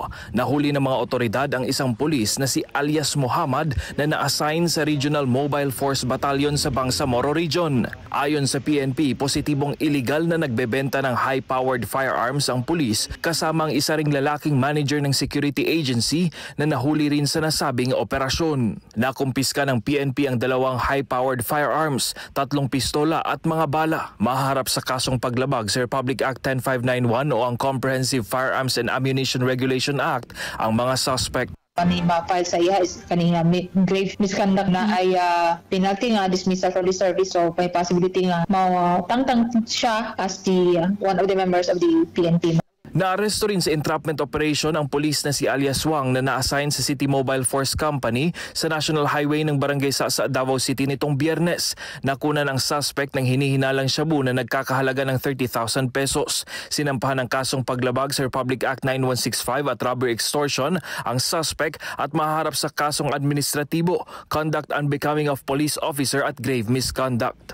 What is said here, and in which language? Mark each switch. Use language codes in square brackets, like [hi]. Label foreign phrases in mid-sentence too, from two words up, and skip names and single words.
[tl] Nahuli ng mga otoridad ang isang pulis na si alias Muhammad na na-assign sa Regional Mobile Force Battalion sa Bangsamoro Region. Ayon sa PNP, positibong iligal na nagbebenta ng [en] high-powered firearms [tl] ang pulis kasama ang isa ring lalaking manager ng security agency na nahuli rin sa nasabing operasyon. Nakumpiska ng PNP ang dalawang [en] high-powered firearms, [tl] 3 pistola at mga bala. Maharap sa kasong paglabag sa Republic Act 10591 o ang Comprehensive Firearms and Ammunition Regulation Act ang mga suspect. [ceb] Ma-file sa iya is kanina [en] grave misconduct [ceb] na ay penalty nga [en] dismissal from the service, [ceb] so may possibility nga tangtang siya [en] as one of the members of the PNP. [tl] Naaresto rin sa entrapment operation ang pulis na si alias Wang na na-assign sa City Mobile Force Company sa National Highway ng Barangay Sasa, Davao City nitong Biyernes. Nakunan ang suspect ng hinihinalang shabu na nagkakahalaga ng 30,000 pesos. Sinampahan ng kasong paglabag sa Republic Act 9165 at robbery extortion ang suspect at maharap sa kasong administratibo, [en] conduct unbecoming of police officer [tl] at [en] grave misconduct.